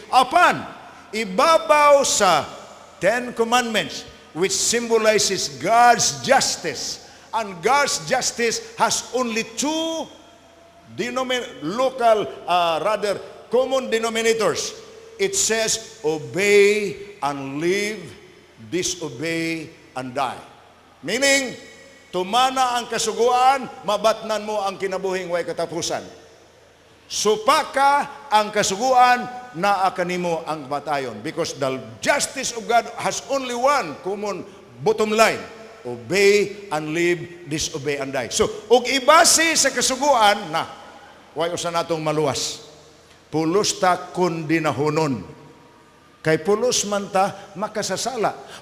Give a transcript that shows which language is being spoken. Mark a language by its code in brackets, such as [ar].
[ceb] Apan, ibabaw sa [en] Ten Commandments, which symbolizes God's justice. And God's justice has only two common denominators. It says, obey and live, disobey and die. [ceb] Meaning, tumana ang kasuguan, mabatnan mo ang kinabuhing way katapusan. Supaka ang kasuguan, naa kanimo ang batayon. [en] Because the justice of God has only one common bottom line. Obey and live, disobey and die. [ceb] So, ug ibase sa kasuguan, na, way usa natong maluwas. Pulos ta kundinahonon. Kay pulos man ta makasasala.